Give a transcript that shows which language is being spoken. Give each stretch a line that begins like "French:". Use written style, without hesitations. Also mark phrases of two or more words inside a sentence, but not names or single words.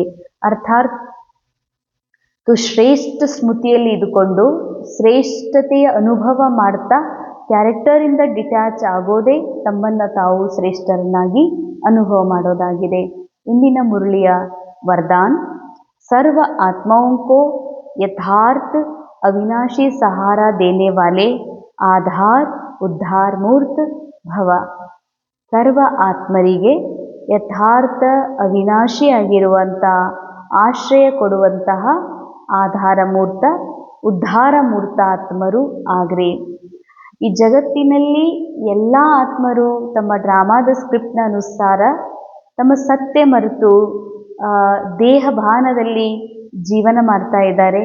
Kannada: ಅರ್ಥಾತ್ ಶ್ರೇಷ್ಠ ಸ್ಮೃತಿಯಲ್ಲಿ ಇದ್ದುಕೊಂಡು ಶ್ರೇಷ್ಠತೆಯ ಅನುಭವ ಮಾಡ್ತಾ ಕ್ಯಾರೆಕ್ಟರಿಂದ ಡಿಟ್ಯಾಚ್ ಆಗೋದೇ ತಮ್ಮನ್ನು ತಾವು ಶ್ರೇಷ್ಠರನ್ನಾಗಿ ಅನುಭವ ಮಾಡೋದಾಗಿದೆ. ಇಂದಿನ ಮುರಳಿಯ ವರದಾನ್,
Hindi: सर्व आत्माओं को यथार्थ अविनाशी सहारा देने वाले आधार उद्धार मूर्त भव.
Kannada: ಸರ್ವ ಆತ್ಮರಿಗೆ ಯಥಾರ್ಥ ಅವಿನಾಶಿಯಾಗಿರುವಂಥ ಆಶ್ರಯ ಕೊಡುವಂತಹ ಆಧಾರ ಮೂರ್ತ, ಉದ್ಧಾರ ಮೂರ್ತ ಆತ್ಮರು ಆಗ್ರಿ. ಈ ಜಗತ್ತಿನಲ್ಲಿ ಎಲ್ಲ ಆತ್ಮರು ತಮ್ಮ ಡ್ರಾಮಾದ ಸ್ಕ್ರಿಪ್ಟ್ನ ಅನುಸಾರ ತಮ್ಮ ಸತ್ಯ ಮರೆತು ದೇಹ ಭಾನದಲ್ಲಿ ಜೀವನ ಮಾಡ್ತಾ ಇದ್ದಾರೆ.